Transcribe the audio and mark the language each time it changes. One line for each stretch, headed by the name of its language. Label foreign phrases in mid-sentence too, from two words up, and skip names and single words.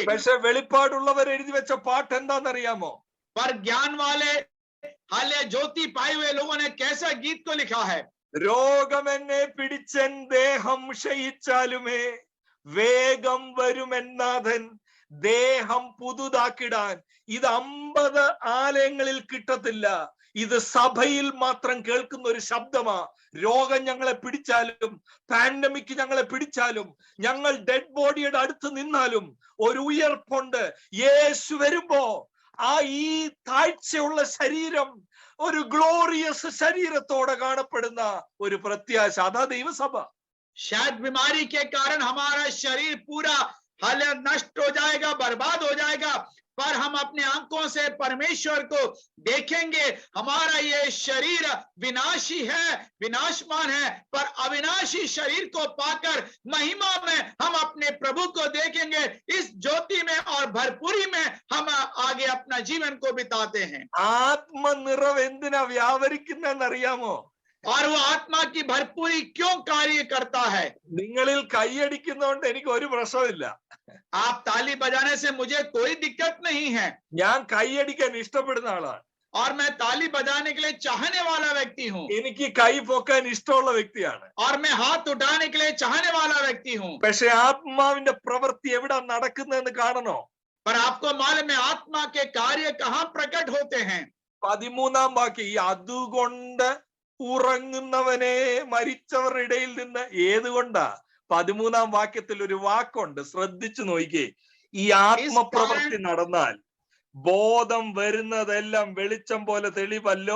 Malayalam: പക്ഷെ വെളിപ്പാടുള്ളവർ എഴുതി വെച്ച പാട്ട് എന്താണെന്നറിയാമോ?
Hindi: पर ज्ञान वाले हाले ज्योति पाए हुए लोगों ने कैसा गीत को लिखा है?
Malayalam: രോഗം എന്നെ പിടിച്ചൻ ദേഹം ക്ഷയിച്ചാലുമേ വേഗം വരുമെന്നാഥൻ ദേഹം പുതുതാക്കിടാൻ. ഇത് 50 ആലയങ്ങളിൽ കിട്ടത്തില്ല. ഇത് സഭയിൽ മാത്രം കേൾക്കുന്ന ഒരു ശബ്ദമാ. രോഗം ഞങ്ങളെ പിടിച്ചാലും പാൻഡമിക് ഞങ്ങളെ പിടിച്ചാലും ഞങ്ങൾ
English: dead bodyയുടെ
Malayalam: അടുത്ത് നിന്നാലും ഒരു ഉയർപ്പുണ്ട്. യേശു വരുമ്പോ ആ ഈ താഴ്ചയുള്ള ശരീരം ഒരു ഗ്ലോറിയസ് ശരീരത്തോടെ കാണപ്പെടുന്ന ഒരു പ്രത്യാശ. അതാ ദൈവസഭ.
Hindi: शायद बीमारी के कारण हमारा शरीर पूरा हाल नष्ट हो जाएगा, बर्बाद हो जाएगा, पर हम अपने आंखों से परमेश्वर को देखेंगे। हमारा ये शरीर विनाशी है, विनाशमान है, पर अविनाशी शरीर को पाकर महिमा में हम अपने प्रभु को देखेंगे। इस ज्योति में और भरपूरी में हम आगे अपना जीवन को बिताते हैं।
Malayalam: ആത്മനിറവ് എന്തിനാ വ്യാപരിക്കുന്നറിയാമോ?
Hindi: और वो आत्मा की भरपूरी क्यों कार्य करता है?
Malayalam: നിങ്ങളിൽ കൈയടിക്കുന്നതുകൊണ്ട് എനിക്ക് ഒരു പ്രശ്നമില്ല.
Hindi: आप ताली बजाने से मुझे कोई दिक्कत नहीं है,
Malayalam: ഞാൻ കൈയടിക്കാൻ ഇഷ്ടപ്പെടുന്ന ആളാണ്.
Hindi: और मैं ताली बजाने के लिए चाहने वाला व्यक्ति हूँ,
Malayalam: എനിക്ക് കൈ പൊക്കാൻ ഇഷ്ടമുള്ള വ്യക്തിയാണ്.
Hindi: और मैं हाथ उठाने के लिए चाहने वाला व्यक्ति हूँ।
Malayalam: പക്ഷെ ആത്മാവിന്റെ പ്രവൃത്തി എവിടെ നടക്കുന്നതെന്ന് കാണണോ?
Hindi: पर आपको मालूम है आत्मा के कार्य कहाँ प्रकट होते हैं?
Malayalam: 13-ാം വാക്യം, ഈ അതുകൊണ്ട് ഉറങ്ങുന്നവനെ മരിച്ചവരുടെ ഇടയിൽ നിന്ന് ഏതുകൊണ്ടാ? 13-ാം വാക്യത്തിൽ ഒരു വാക്കുണ്ട്, ശ്രദ്ധിച്ചു നോക്കിക്കേ. ഈ ആത്മപ്രവൃത്തി നടന്നാൽ ബോധം വരുന്നതെല്ലാം വെളിച്ചം പോലെ തെളിവല്ലോ.